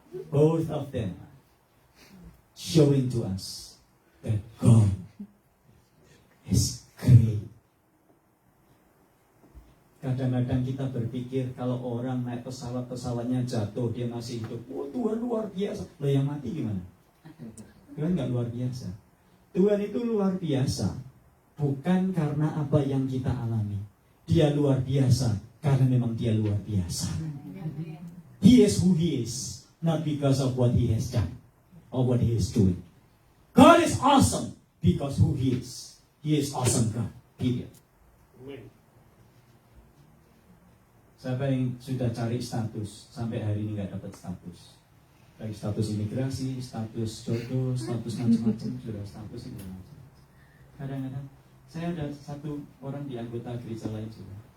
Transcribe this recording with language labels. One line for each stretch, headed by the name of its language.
English: Both of them showing to us that God is great.
Indonesian: Kadang-kadang kita berpikir kalau orang naik pesawatnya jatuh, dia masih hidup. Oh, Tuhan luar biasa. Loh, yang mati gimana? Tuhan nggak luar biasa. Tuhan itu luar biasa bukan karena apa yang kita alami. Dia luar biasa karena memang dia luar biasa.
English: He is who he is, not because of what he has done or what he is doing. God is awesome because who he is. He is awesome God. Period.
Indonesian: Siapa yang sudah cari status sampai hari ini nggak dapat status? Baik status imigrasi, status jodoh, status macam-macam, sudah status itu macam. Kadang-kadang saya ada satu orang di anggota gereja lain juga.